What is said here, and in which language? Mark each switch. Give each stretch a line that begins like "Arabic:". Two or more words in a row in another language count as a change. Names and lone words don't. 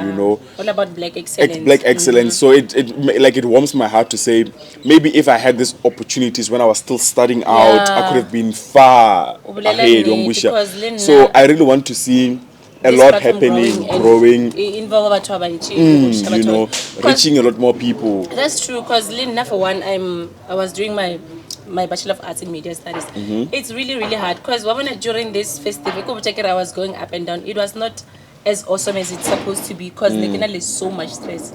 English: You know, All about black excellence. Black excellence. So it warms my heart to say maybe if I had these opportunities when I was still studying out, I could have been far ahead. Because So I really want to see a this lot platform happening, growing.
Northern Sotho: Involve batho ba bantši,
English: You know, reaching a lot more people. That's true, because Lynn, for one, I was doing my Bachelor of Arts in Media Studies. It's really, really hard, because during this festival, I was going up and down. It was not as awesome as it's supposed to be, because there's so much stress.